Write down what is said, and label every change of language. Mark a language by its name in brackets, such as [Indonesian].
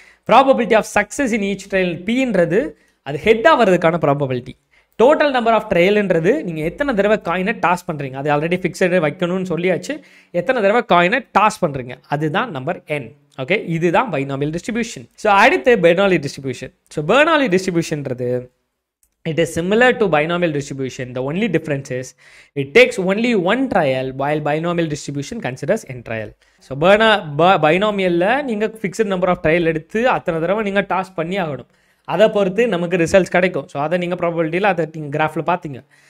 [English] probability of success in each trial பின்றது [Tamil] அது ஹெட்டாக வர்றதுக்கான [English] Probability. [Tamil] Total number of ட்ரையல்ன்றது நீங்கள் எத்தனை தடவை காயினை டாஸ் பண்ணுறீங்க, அது ஆல்ரெடி ஃபிக்ஸடு வைக்கணும்னு சொல்லியாச்சு, எத்தனை தடவை காயினை டாஸ் பண்ணுறீங்க அதுதான் நம்பர் n. ஓகே, இதுதான் பைனாமியல் டிஸ்ட்ரிபியூஷன். ஸோ அடுத்து Bernoulli distribution. [English] So Bernoulli டிஸ்ட்ரிபியூஷன்றது it is similar to binomial distribution. The only difference is it takes only one trial while binomial distribution considers n trial. [Tamil] So binomialல நீங்கள் fixed number of trial எடுத்து அத்தனை தடவை நீங்கள் toss பண்ணி ஆகணும். அதை பொறுத்து நமக்கு ரிசல்ட்ஸ் கிடைக்கும். ஸோ அதை நீங்கள் ப்ராபபிலிட்டியில் அதை நீங்கள் கிராஃபில் பார்த்தீங்க.